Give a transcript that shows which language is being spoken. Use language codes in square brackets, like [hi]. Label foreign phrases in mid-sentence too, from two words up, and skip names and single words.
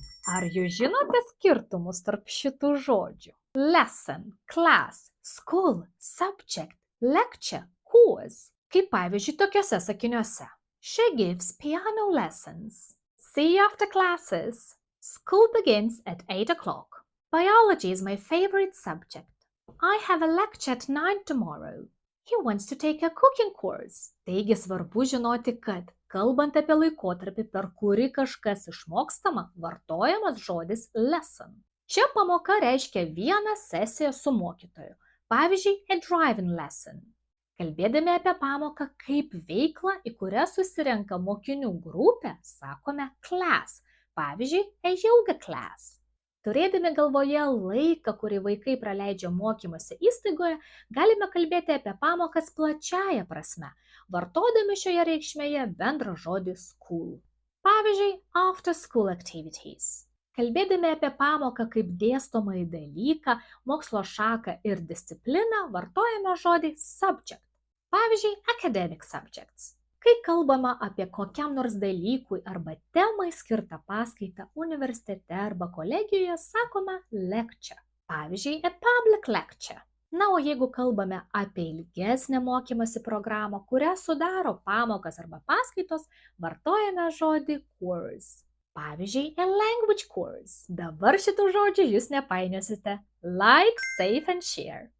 [lt] Ar jūs žinote skirtumus tarp šitų žodžių? [en] Lesson, class, school, subject, lecture, course. [lt] Kaip pavyzdžiui tokiuose sakiniuose. [en] She gives piano lessons. See you after classes. School begins at 8 o'clock. Biology is my favorite subject. I have a lecture at 9 tomorrow. He wants to take a cooking course. [lt] Taigi svarbu žinoti, kad kalbant apie laikotarpį, per kurį kažkas išmokstama, vartojamas žodis lesson. Čia pamoka reiškia vieną sesiją su mokytoju. Pavyzdžiui, [en] a driving lesson. [lt] Kalbėdami apie pamoką kaip veiklą, į kurią susirenka mokinių grupė, sakome class. Pavyzdžiui, [en] a yoga class. [lt] Turėdami galvoje laiką, kurį vaikai praleidžia mokymosi įstaigoje, galime kalbėti apie pamokas plačiąja prasme, vartodami šioje reikšmėje bendrą žodį school. Pavyzdžiui, [en] after school activities. [lt] Kalbėdami apie pamoką kaip dėstomąjį dalyką, mokslo šaką ir discipliną, vartojame žodį subject. Pavyzdžiui, [en] academic subjects. [lt] Kai kalbama apie kokiam nors dalykui arba temai skirtą paskaitą universitete arba kolegijoje, sakoma lecture. Pavyzdžiui, [en] a public lecture. [lt] Na, o jeigu kalbame apie ilgesnę mokymosi programą, kurią sudaro pamokas arba paskaitos, vartojame žodį course. Pavyzdžiui, [en] a language course. [lt] Dabar šitų žodžių jūs nepainiosite. [en] Like, save and share.